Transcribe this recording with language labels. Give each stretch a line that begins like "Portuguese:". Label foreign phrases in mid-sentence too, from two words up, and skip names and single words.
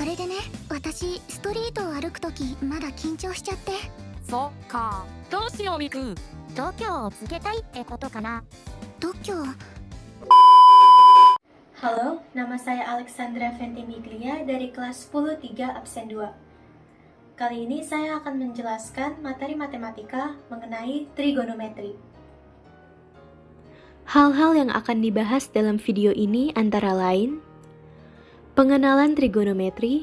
Japanese: でね、私ストリートを歩くときまだ緊張しちゃって。そっか、どうしようみく。度胸をつけたいってことかな。度胸。
Indonesian: Halo, nama saya Alexandra Ventimiglia dari kelas 10 3 absen 2. Kali ini saya akan menjelaskan materi matematika mengenai trigonometri. Hal-hal yang akan dibahas dalam video ini antara lain pengenalan trigonometri,